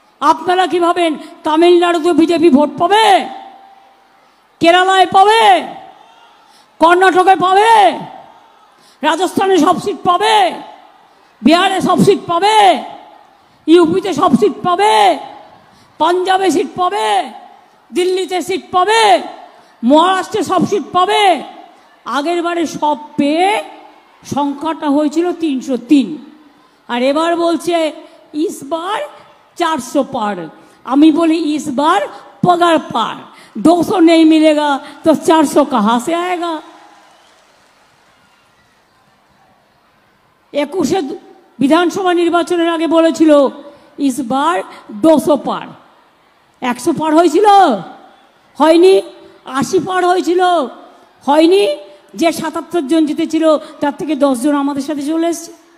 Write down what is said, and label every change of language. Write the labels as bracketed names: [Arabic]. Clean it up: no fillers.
[Bangla] আপনারা কি ভাবেন তামিলনাড়ুতে বিজেপি ভোট পাবে, কেরালায় পাবে, কর্ণাটকে পাবে, রাজস্থানে সব সিট পাবে, বিহারে সব সিট পাবে, ইউপিতে সব সিট পাবে, পাঞ্জাবে সিট পাবে, দিল্লিতে সিট পাবে, মহারাষ্ট্রে সব সিট পাবে? আগের বারে সব পেয়ে সংখ্যাটা হয়েছিল 303, আর এবার বলছে [Hindi] इस बार 400 पार। [Bangla] আমি বলি [Hindi] इस बार पगार पार, 200 नहीं मिलेगा तो 400 कहाँ से आएगा? [Bangla] 21 বিধানসভা নির্বাচনের আগে বলেছিল [Hindi] इस बार 200 पार। [Bangla] 100 পার হয়েছিল? হয়নি। 80 পার হয়েছিল? হয়নি। যে 77 জন জিতেছিল তার থেকে 10 জন আমাদের সাথে চলে এসছে।